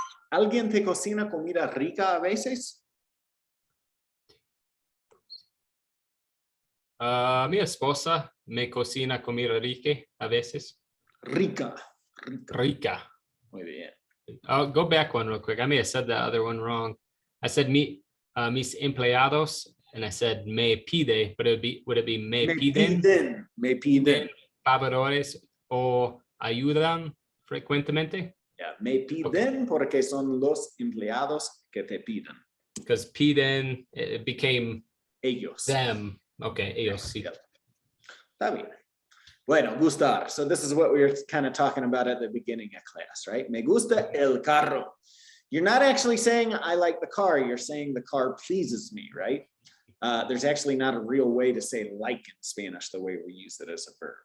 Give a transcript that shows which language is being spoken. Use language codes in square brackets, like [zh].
[es] ¿Alguien te cocina comida rica a veces? Mi esposa me cocina comida rica a veces. Rica. Muy bien. [en] I'll go back one real quick. I may have said the other one wrong. I said [es] mis empleados, [en] and I said [es] me pide, [en] but would it be [es] me piden? Me piden. Favores o ayudan frecuentemente? Yeah, me piden porque son los empleados que te piden. [en] Because piden, it became [es] ellos. [en] Them. Okay, [es] ellos. Sí. Yep. Está bien. Bueno, gustar. [en] So this is what we were kind of talking about at the beginning of class, right? [es] Me gusta el carro. [en] You're not actually saying I like the car. You're saying the car pleases me, right? There's actually not a real way to say like in Spanish the way we use it as a verb.